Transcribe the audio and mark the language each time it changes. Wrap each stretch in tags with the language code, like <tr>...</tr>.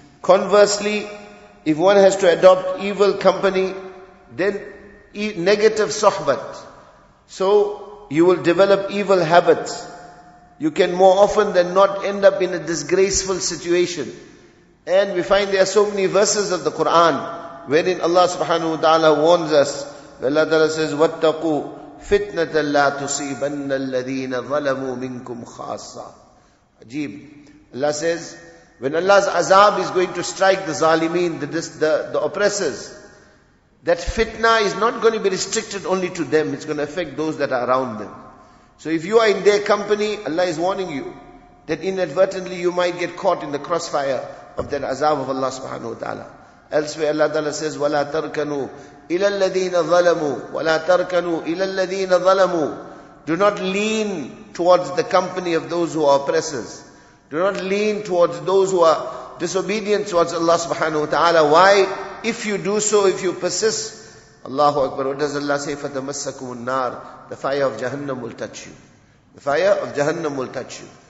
<en>Conversely, if one has to adopt evil company, then negative sohbat. So you will develop evil habits. You can more often than not end up in a disgraceful situation. And we find there are so many verses of the Quran wherein Allah subhanahu wa ta'ala warns us. Allah ta'ala says,</en> <ar>وَاتَّقُوا فِتْنَةً لَا تُصِيبَنَّ الَّذِينَ ظَلَمُوا مِنْكُمْ خَاصًّا. Ajib.</ar> <en>Allah says, when Allah's azab is going to strike the zalimeen, the oppressors, that fitna is not going to be restricted only to them. It's going to affect those that are around them. So if you are in their company, Allah is warning you that inadvertently you might get caught in the crossfire of that azab of Allah subhanahu wa ta'ala. Elsewhere Allah ta'ala says,</en> <ar>وَلَا تَرْكَنُوا إِلَى الَّذِينَ ظَلَمُوا وَلَا تَرْكَنُوا إِلَى الَّذِينَ ظَلَمُوا.</ar> <en>Do not lean towards the company of those who are oppressors. Do not lean towards those who are disobedient towards Allah subhanahu wa ta'ala. Why? If you do so, if you persist, Allahu Akbar, what does Allah say?</en> <ar>فَتَمَسَّكُمُ النَّارِ.</ar> <en>The fire of Jahannam will touch you. The fire of Jahannam will touch you.</en>